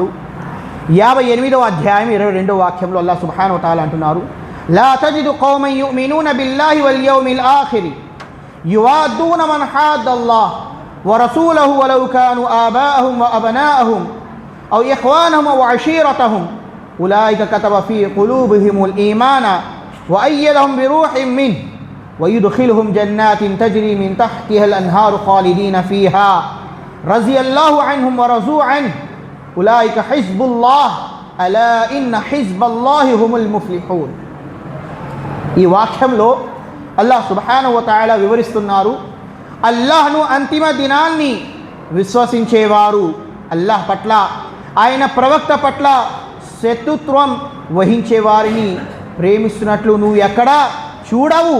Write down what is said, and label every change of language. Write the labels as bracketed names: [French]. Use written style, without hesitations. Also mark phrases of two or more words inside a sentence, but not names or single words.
[Telugu] 58వ అధ్యాయం 22వ వాక్యంలో అల్లాహ్ [Arabic] سبحانه وتعالى అంటున్నారు, لا تجد قوما يؤمنون بالله وال اليوم الآخر يوادون من حاد الله ورسوله ولو كانوا آباءهم وأبناءهم أو إخوانهم وعشيرتهم أولئك كتب في قلوبهم الإيمان وأيدهم بروح منه ويدخلهم جنات تجري من تحتها الأنهار خالدين فيها رضي الله عنهم ورضوا عنه أولئك حزب الله ألا إن حزب الله هم المفلحون. [Telugu] ఈ వాక్యంలో అల్లాహ్ [Arabic] سبحانه وتعالى [Telugu] వివరిస్తున్నారు, అల్లాహ్ను అంతిమ దినాన్ని విశ్వసించేవారు అల్లాహ్ పట్ల, ఆయన ప్రవక్త పట్ల శత్రుత్వం వహించే వారిని ప్రేమిస్తున్నట్లు నువ్వు ఎక్కడా చూడవు.